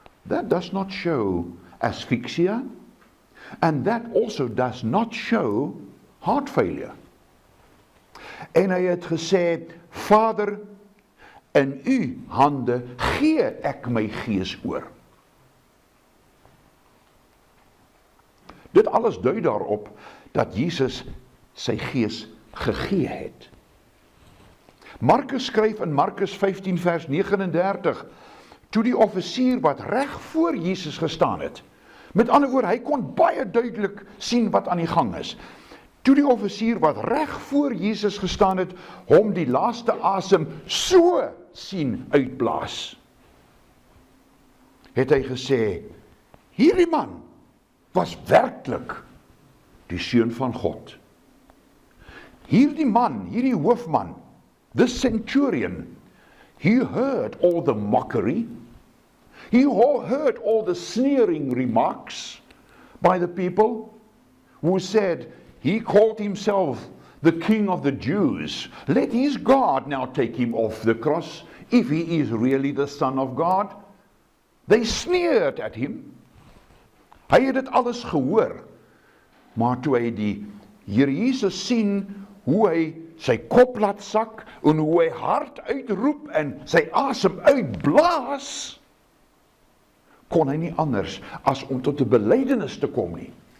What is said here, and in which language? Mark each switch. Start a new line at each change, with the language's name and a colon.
English: That does not show asphyxia, and that also does not show heart failure.
Afrikaans: En hy het gesê, Vader, in u hande gee ek my gees oor. Dit alles dui daarop dat Jesus sy gees gegee het. Markus skryf in Markus 15 vers 39, toe die offisier wat reg voor Jesus gestaan het, met ander woorde, hy kon baie duidelik sien wat aan die gang is. Toe die offisier wat reg voor Jesus gestaan het, hom die laaste asem so sien uitblaas, het hy gesê, hierdie man was werklik die seun van God. Hierdie man, hierdie hoofman,
English: this centurion, he heard all the mockery, he heard all the sneering remarks by the people who said, he called himself the king of the Jews. Let his God now take him off the cross, if he is really the Son of God. They sneered at him.
Afrikaans: Hy het dit alles gehoor, maar toe hy die Here Jesus sien, hoe hy sy kop laat sak, en hoe hy hard uitroep, en sy asem uitblaas, kon hy nie anders as om tot 'n belydenis te kom nie.